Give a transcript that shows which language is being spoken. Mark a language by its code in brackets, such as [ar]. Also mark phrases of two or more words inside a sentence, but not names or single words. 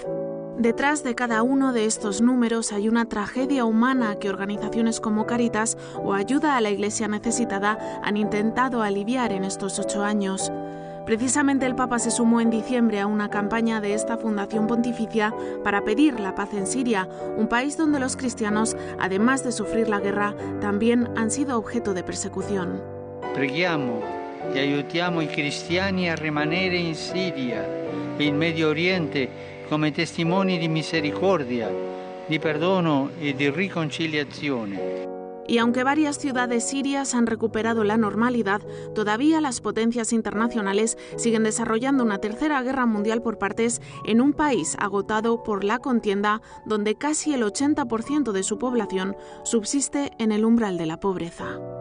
[es] Detrás de cada uno de estos números hay una tragedia humana que organizaciones como Cáritas o Ayuda a la Iglesia Necesitada han intentado aliviar en estos 8 años. Precisamente el Papa se sumó en diciembre a una campaña de esta Fundación Pontificia para pedir la paz en Siria, un país donde los cristianos, además de sufrir la guerra, también han sido objeto de persecución. [it] Preghiamo e aiutiamo i cristiani a rimanere in Siria e in Medio Oriente come testimoni di misericordia, di perdono e di riconciliazione. [es] Y aunque varias ciudades sirias han recuperado la normalidad, todavía las potencias internacionales siguen desarrollando una tercera guerra mundial por partes en un país agotado por la contienda, donde casi el 80% de su población subsiste en el umbral de la pobreza.